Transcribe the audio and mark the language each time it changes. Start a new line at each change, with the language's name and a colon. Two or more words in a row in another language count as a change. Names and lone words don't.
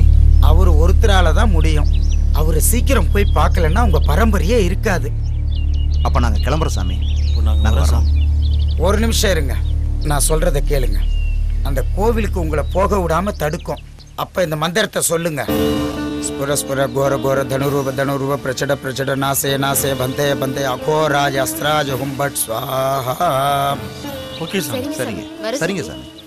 Tamil: அவரு ஒருத்தரால தான் முடியும். அவரு சீக்கிரம் போய் பார்க்கலன்னா உங்க பரம்பரையே இருக்காது. அப்ப நாங்க கிளம்புறோம் சாமி. ஒரு நிமிஷம் இருங்க, நான் சொல்றத கேளுங்க. அந்த கோவிலுக்கு உங்களை போக விடாம தடுக்கும். அப்ப இந்த மந்திரத்தை சொல்லுங்க.
Sanskrit: स्फुर स्फुर घोर घोर धनुरूप प्रचड प्रचड नासे नासे बंते बंते अघोराज अस्त्राज हुंबट स्वाहा.
English: okay sir.
Tamil: சரிங்க சாமி.